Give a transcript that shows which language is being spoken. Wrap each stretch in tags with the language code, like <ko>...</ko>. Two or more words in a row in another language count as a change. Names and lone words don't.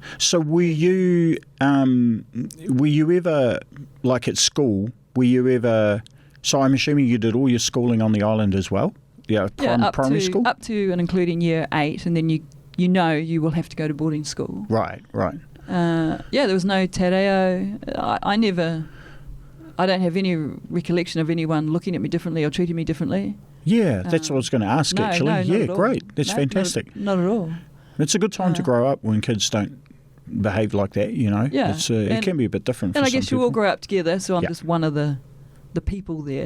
<en>So were you ever, like at school, so I'm assuming you did all your schooling on the island as well? Primary school? Up to and including year 8, and then you will have to go to boarding school. Right. There was no</en> <mi>te reo.</mi> <en>I don't have any recollection of anyone looking at me differently or treating me differently. Yeah, that's what I was going to ask, actually. No, great. That's fantastic. Not at all. It's a good time to grow up when kids don't behave like that, Yeah. It can be a bit different for some people. And I guess you all grow up together, so I'm just one of the people there.</en>